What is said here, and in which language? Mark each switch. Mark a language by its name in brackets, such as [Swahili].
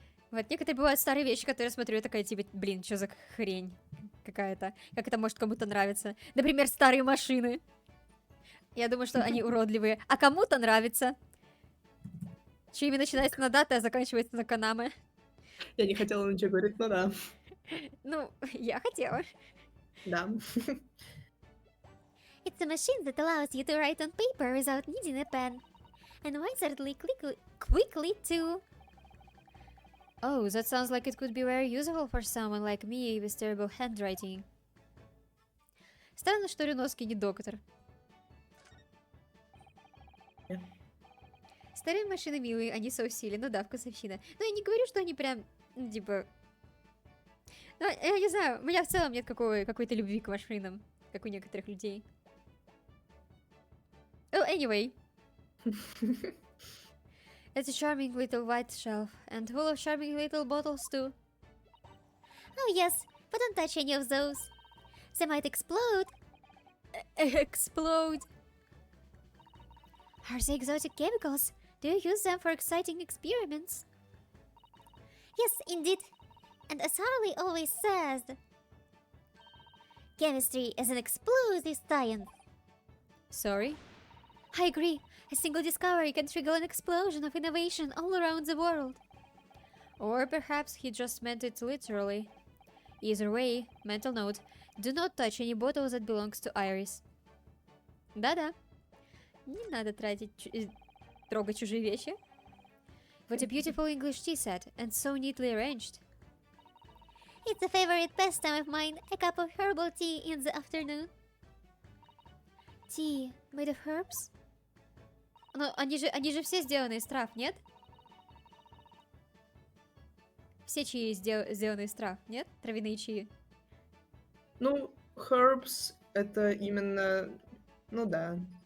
[Russian] Вот некоторые бывают старые вещи, которые я смотрю, я такая, типа, блин, что за хрень какая-то, как это может кому-то нравиться. Например, старые машины. Я думаю, что они уродливые. А кому-то нравится. Чьими начинается на дата, а заканчивается на канаме. Я не хотела ничего говорить, но да. Ну, я хотела. Да. [English] It's a machine that allows you to write on paper without needing a pen. And wizardly quickly too. Oh, that sounds like it could be very useful for someone like me with terrible handwriting. [Russian] Странно, что Рюновский не доктор. Старые машины милые, они соусили, ну да, вкусовщина. Но я не говорю, что они прям, ну, типа... Ну, я не знаю, у меня в целом нет какой-то любви к машинам, как у некоторых людей. [English] Oh, anyway. It's a charming little white shelf, and full of charming little bottles too. Oh yes, but don't touch any of those. They might explode. Explode. Are they exotic chemicals? Do you use them for exciting experiments? Yes, indeed. And as Harley always says, chemistry is an explosive science. Sorry? I agree. A single discovery can trigger an explosion of innovation all around the world. Or perhaps he just meant it literally. Either way, mental note, do not touch any bottle that belongs to Iris. [Russian] Да-да. Не надо трогать чужие вещи. [English] What a beautiful English tea set, and so neatly arranged. It's a favorite pastime of mine, a cup of herbal tea in the afternoon. Tea made of herbs? [Russian] Но они же все сделаны из трав, нет? Все чаи сделаны из трав, нет? Травяные чаи. Ну, herbs — это именно... Ну да.